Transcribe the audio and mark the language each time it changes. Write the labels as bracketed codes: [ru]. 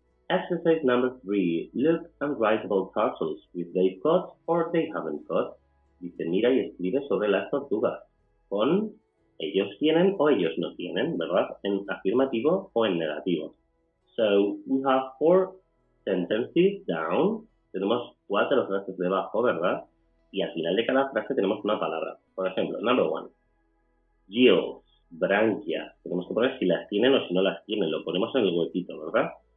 [en] Exercise number 3. Look and write about turtles if they've got or they haven't got. [es] Dice, mira y escribe sobre las tortugas. Con ellos tienen o ellos no tienen, ¿verdad? En afirmativo o en negativo. [en] So, we have 4 sentences down. [es] Tenemos 4 frases debajo, ¿verdad? Y al final de cada frase tenemos una palabra. Por ejemplo, number 1. Gills, branquias. Tenemos que poner si las tienen o si no las tienen. Lo ponemos en el huequito, ¿verdad?